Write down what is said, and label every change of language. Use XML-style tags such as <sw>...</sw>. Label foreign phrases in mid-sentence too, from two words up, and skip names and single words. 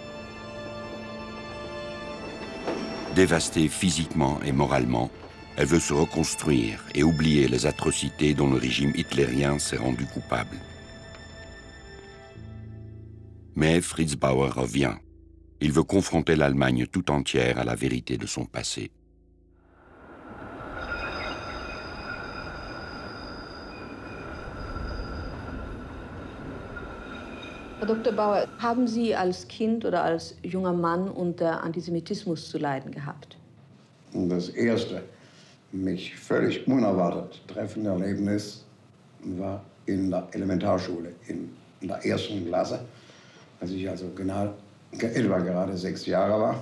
<fr>Dévastée physiquement et moralement, elle veut se reconstruire et oublier les atrocités dont le régime hitlérien s'est rendu coupable. Mais Fritz Bauer revient. Il veut confronter l'Allemagne tout entière à la vérité de son passé.</fr> <de>Herr Dr. Bauer, haben Sie als Kind oder als junger Mann unter Antisemitismus zu leiden gehabt? Das erste, mich völlig unerwartet treffende Erlebnis war in der Elementarschule, in der ersten Klasse, als ich also etwa gerade 6 Jahre war.</de>